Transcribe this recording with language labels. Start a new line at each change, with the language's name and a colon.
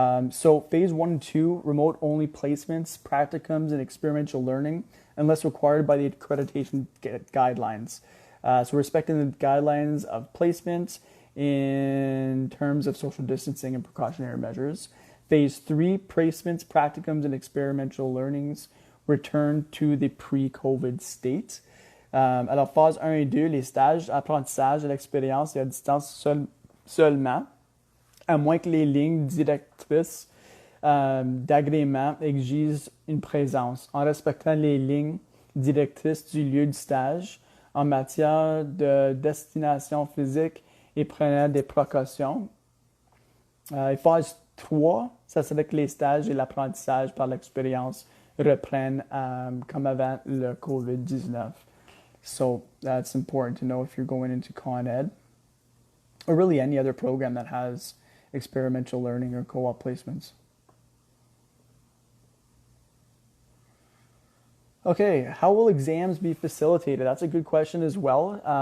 English: So phase 1 and 2, remote only placements, practicums, and experiential learning, unless required by the accreditation guidelines. So respecting the guidelines of placement in terms of social distancing and precautionary measures. Phase 3, placements, practicums, and experiential learnings return to the pre-COVID state.
French: Alors, phase 1 et 2, les stages, apprentissage et l'expérience et à distance seulement, à moins que les lignes directrices d'agrément exigent une présence, en respectant les lignes directrices du lieu du stage en matière de destination physique et prenant des précautions. Et phase 3, ça serait que les stages et l'apprentissage par l'expérience reprennent comme avant le COVID-19.
English: So that's important to know if you're going into Con Ed or really any other program that has experiential learning or co-op placements. Okay, how will exams be facilitated? That's a good question as well.